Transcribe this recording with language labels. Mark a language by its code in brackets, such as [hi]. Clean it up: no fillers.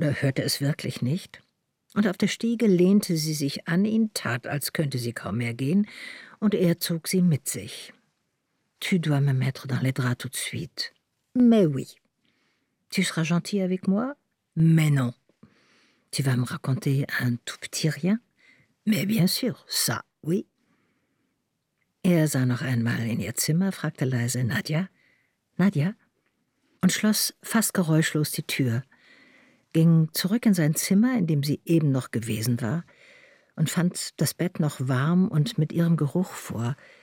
[de] Er hörte es wirklich nicht. Und auf der Stiege lehnte sie sich an ihn, tat, als könnte sie kaum mehr gehen, und er zog sie mit sich. [fr] Tu dois me mettre dans les draps tout de suite. Mais oui. Tu seras gentil avec moi? Mais non. Tu vas me raconter un tout petit rien? Mais bien sûr, ça, oui. [de] Er sah noch einmal in ihr Zimmer, fragte leise, Nadja, Nadja? Und schloss fast geräuschlos die Tür, ging zurück in sein Zimmer, in dem sie eben noch gewesen war, und fand das Bett noch warm und mit ihrem Geruch vor.